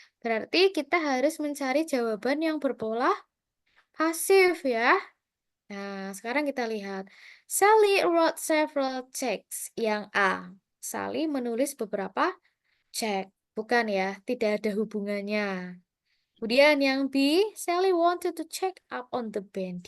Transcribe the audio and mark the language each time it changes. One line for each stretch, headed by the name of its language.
Indonesian: Berarti kita harus mencari jawaban yang berpola pasif ya. Nah, sekarang kita lihat.
English: Sally wrote several checks.
Indonesian: Yang A. Sally menulis beberapa cek. Bukan ya, tidak ada hubungannya. Kemudian yang B.
English: Sally wanted to check up on the band.